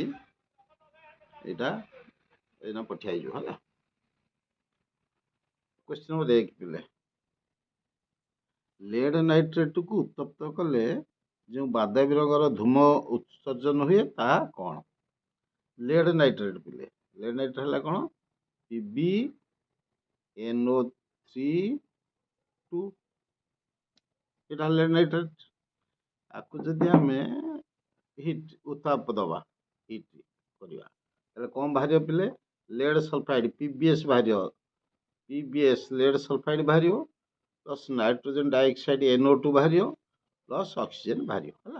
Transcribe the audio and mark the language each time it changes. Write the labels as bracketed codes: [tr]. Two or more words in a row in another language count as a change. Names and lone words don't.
[or] ଏଇଟା ଏଇନା ପଠାଇଯିବ ହେଲା। [en] question number 1 [or] ପିଲେ, [en] lead nitrateକୁ [or] ଉତ୍ତପ୍ତ କଲେ ଯେଉଁ ବାଦାମୀ ରଙ୍ଗର ଧୂମ ଉତ୍ସର୍ଜନ ହୁଏ ତାହା କ'ଣ? [en] lead nitrate [or] ପିଲେ, [en] lead nitrate [or] ହେଲା କ'ଣ? [bn] PbNO3 এটা [en] lead nitrate. [or] ଆକୁ ଯଦି ଆମେ ହିଟ୍ ଉତ୍ତାପ ଦେବା, ହିଟ୍ କରିବା, ତାହେଲେ କ'ଣ ବାହାରିବ ପିଲେ? [en] lead sulphide [or] PbS ବାହାରିବ। PbS [en] lead sulphide [or] ବାହାରିବ, [en] plus nitrogen dioxide [or] NO2 ବାହାରିବ, [en] plus oxygen [or] ବାହାରିବ ହେଲା।